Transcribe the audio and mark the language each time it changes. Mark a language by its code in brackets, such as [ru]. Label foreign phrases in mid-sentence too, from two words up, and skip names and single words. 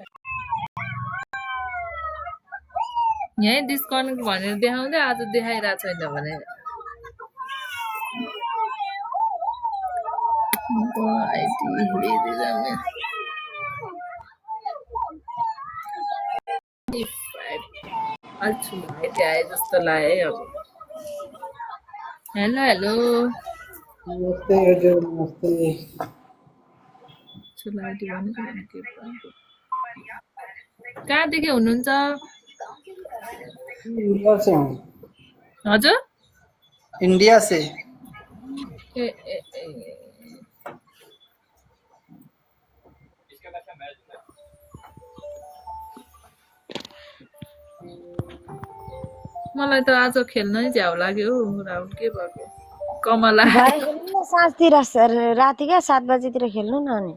[ne] यही डिस्कनेक्ट भनेर देखाउँदै आज देखाइरहेको छैन भने आए जस्तो लाग्यो अब हेलो हेलो नमस्ते हजुर नमस्ते कहाँदेखि हुनुहुन्छ [hi] इंडिया से हूँ [ne] हजुर [hi] इंडिया से [ne] ए मलाई त आज खेल्नै झ्याउ लाग्यो राहुल के भएको कमला साँझतिर राति क्या 7 बजीतिर खेल्नु न अनि